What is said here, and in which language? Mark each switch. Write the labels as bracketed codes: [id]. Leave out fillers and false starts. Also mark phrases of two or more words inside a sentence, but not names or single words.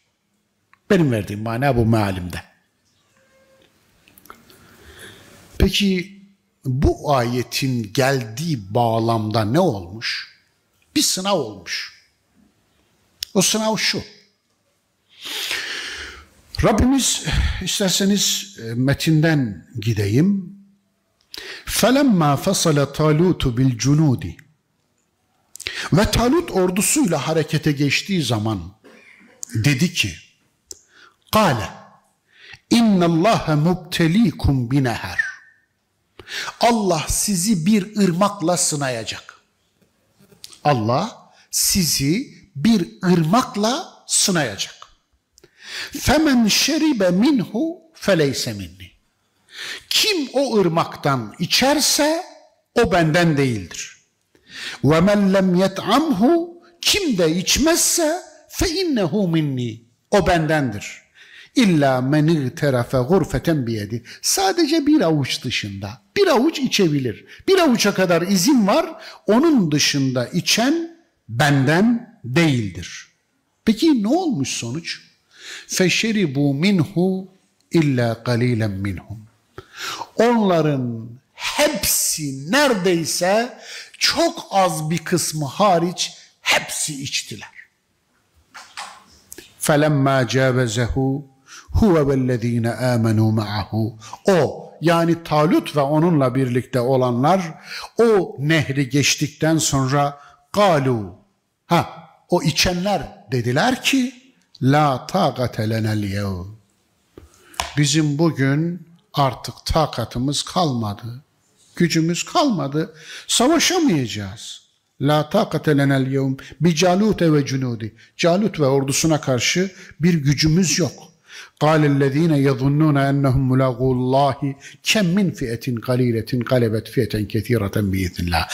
[tr] Benim verdiğim mana bu mealimde. Peki bu ayetin geldiği bağlamda ne olmuş? Bir sınav olmuş. O sınav şu. Rabbimiz, isterseniz metinden gideyim. [ar] فَلَمَّا فَصَلَ طَالُوتُ بِالْجُنُودِ [tr] Ve Talut ordusuyla harekete geçtiği zaman dedi ki, [ar] قَالَ اِنَّ اللّٰهَ مُبْتَل۪يكُمْ بِنَهَرٍ [tr] Allah sizi bir ırmakla sınayacak. Allah sizi bir ırmakla sınayacak. [ar] فَمَنْ شَرِبَ مِنْهُ فَلَيْسَ مِنِّي [tr] Kim o ırmaktan içerse o benden değildir. [ar] وَمَنْ لَمْ يَتْعَمْهُ [tr] Kim de içmezse [ar] فَاِنَّهُ مِنِّي [tr] O bendendir. [ar] إلا من اغترف غرفة بيده. [tr] Sadece bir avuç dışında. Bir avuç içebilir. Bir avuça kadar izin var. Onun dışında içen benden değildir. Peki ne olmuş sonuç? [ar] فشربوا منه إلا قليلا منهم. [tr] Onların hepsi neredeyse çok az bir kısmı hariç hepsi içtiler. [ar] فَلَمَّا جَاوَزَهُ هُوَ وَالَّذ۪ينَ آمَنُوا مَعَهُ [tr] O yani Talut ve onunla birlikte olanlar o nehri geçtikten sonra قَالُوا O içenler dediler ki [ar] لَا طَاقَةَ لَنَا الْيَوْمِ [tr] Bizim bugün artık takatımız kalmadı. Gücümüz kalmadı. Savaşamayacağız. [ar] لا طاقة لنا اليوم بجالوت وجنوده. [tr] Calut ve ordusuna karşı bir gücümüz yok. [ar] قال الذين يظنون أنهم ملاقو الله كم من فئة قليلة غلبت فئة كثيرة بإذن الله.